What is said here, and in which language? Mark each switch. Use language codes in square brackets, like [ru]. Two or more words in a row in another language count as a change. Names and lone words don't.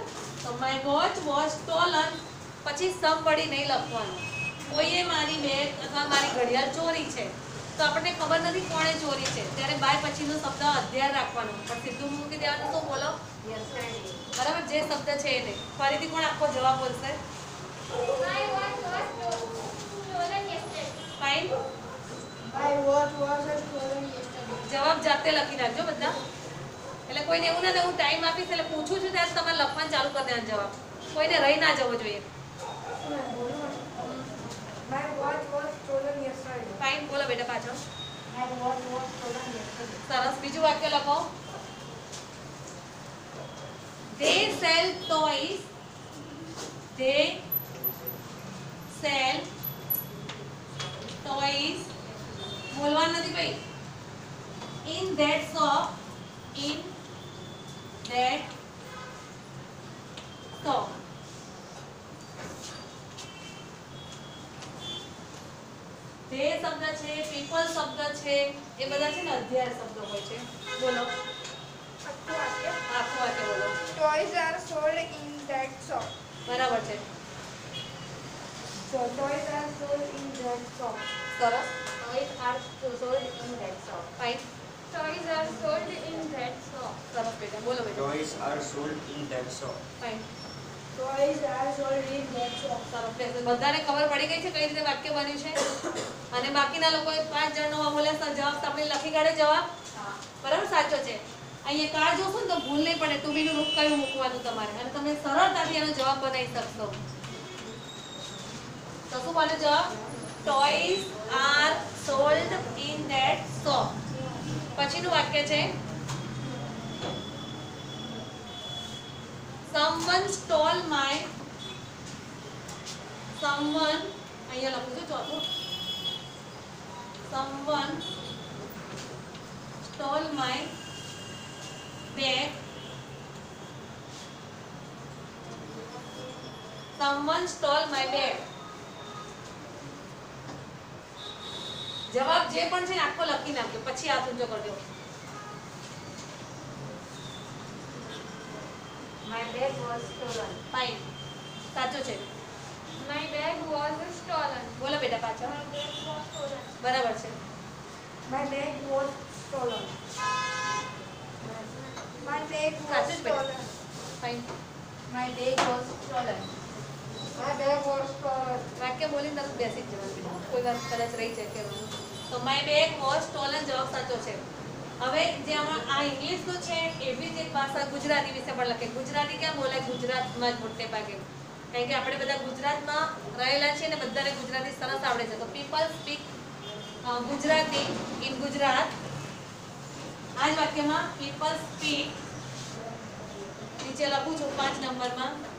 [gu] તો [en] my watch watch stolen [gu] પછી somebody નહીં લખવાનું. કોઈએ મારી બેગ અથવા મારી ઘડિયાળ ચોરી છે તો આપણને ખબર નથી કોણે ચોરી છે, ત્યારે બાય પછીનો શબ્દ અધ્યાય રાખવાનો. પણ સીધું મૂકી દેવાનું. શું બોલો? yesterday. બરાબર? જે શબ્દ છે એને ફરીથી કોણ આખો જવાબ બોલશે? [en] My watch was stolen yesterday. [gu] ફાઇન. [en] My watch was stolen yesterday. [gu] જવાબ જાતે લખી નાખજો બધા. એટલે કોઈને એવું ના હું ટાઈમ આપીશ એટલે પૂછું છું ત્યારે તમારે લખવાનું ચાલુ કરી દેવાનું જવાબ. કોઈને રહી ના જવો જોઈએ. [en] My watch was stolen yesterday. [gu] ફાઇન. બોલો બેટા પાછળ. [en] My watch was stolen yesterday. [gu] સરસ. બીજું વાક્ય લખો. [en] They sell toys. They sell toys. [gu] બોલવાનું નથી ભાઈ. [en] In that shop. In that shop. [gu] તે શબ્દ છે, પીપલ શબ્દ છે, એ બધા છે ને અધ્યાય શબ્દો હોય છે. બોલો. આખું વાક્ય બોલો. [en] Toys are sold in that shop. [gu] બરાબર છે. [en] So toys are sold in that shop. [gu] સરસ. [en] Toys are sold in that shop. [gu] ફાઇન. [en] Toys are sold in that shop. [gu] સરસ બેટા. બોલો બેટા. [en] Toys are sold in that shop. [gu] ફાઇન. [en] Toys are sold in that shop. [gu] સરસ બેટા. બધાને ખબર પડી ગઈ છે કઈ રીતે વાક્ય બન્યું છે? અને બાકીના લોકોએ 5 જણનો બોલ્યા તો જવાબ તમને લખી કાઢે જવાબ. બરાબર? સાચો છે. અહીંયા કાર્ડ જોશો ને તો ભૂલ નહીં પડે ટુબીનું રૂપ કયું મૂકવાનું તમારે, અને તમે સરળતાથી એનો જવાબ બનાવી શકશો. તો શું બોલે જવાબ? [en] Toys are sold in that shop. [gu] પછીનું વાક્ય છે [en] someone stole my someone [gu] અહીંયા લખું છું ચોથું [en] someone stole my bag someone stole my bag [gu] જવાબ જે પણ છે ને આખો લખી નાખ્યો પછી હાથ ઊંચો કરજો [en] My bag was stolen. [gu] ફાઇન સાચું છે [en] My bag was stolen. [gu] બોલો બેટા પાછળ [en] My bag was stolen. [gu] બરાબર છે [en] My bag was stolen. My bag was [gu] સાચું જ બેટા [en] stolen. [gu] ફાઇન [en] My bag was stolen. My bag was stolen. [gu] વાક્ય બોલીને તરત બેસી જ જવાનું બેટા કોઈ વાર કદાચ રહી જાય કહેવાનું તો [en] my bag was stolen [gu] જવાબ સાચો છે હવે જે આમાં આ ઇંગ્લિશનું છે એવી જ એક ભાષા ગુજરાતી વિશે પણ લખે ગુજરાતી ક્યાં બોલાય ગુજરાતમાં જ મોટે ભાગે કારણ કે આપણે બધા ગુજરાતમાં રહેલા છીએ ને બધાને ગુજરાતી સરસ આવડે છે તો [en] people speak Gujarati in Gujarat [gu] આ જ વાક્યમાં [en] people speak [gu] નીચે લખું છું 5 નંબરમાં